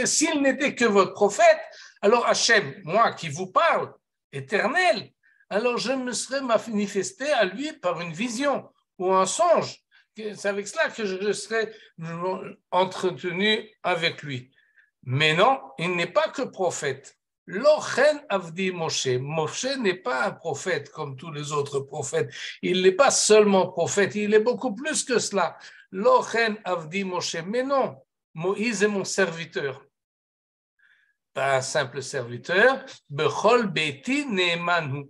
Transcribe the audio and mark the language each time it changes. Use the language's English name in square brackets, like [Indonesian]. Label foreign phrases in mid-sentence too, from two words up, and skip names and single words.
[French] S'il n'était que votre prophète, alors Hashem, moi qui vous parle, éternel, alors je me serais manifesté à lui par une vision ou un songe. C'est avec cela que je serais entretenu avec lui. Mais non, il n'est pas que prophète. [Hebrew] לא כן עבדי משה. [French] Moshe n'est pas un prophète comme tous les autres prophètes. Il n'est pas seulement prophète, il est beaucoup plus que cela. [Hebrew] לא כן עבדי משה. [French] Mais non, Moïse est mon serviteur. Pas un simple serviteur. [Hebrew] בכל ביתי נאמן הוא.